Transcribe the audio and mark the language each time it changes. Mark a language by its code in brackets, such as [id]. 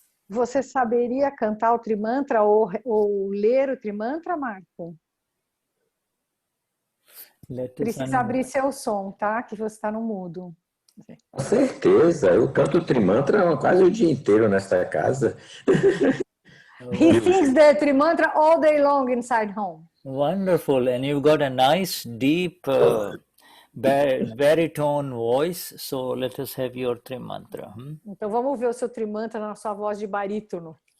[pt] Você saberia cantar o Tri Mantra ou ler o Tri Mantra, Marco? Precisa abrir seu som, tá? Que você está no mudo. Com certeza, eu canto o Tri Mantra quase o dia inteiro nesta casa. [en] He sings the Tri Mantra all day long inside home. Wonderful, and you've got a nice deep baritone voice, so let us have your Tri Mantra. [pt] Então vamos ver o seu Tri Mantra na sua voz de barítono.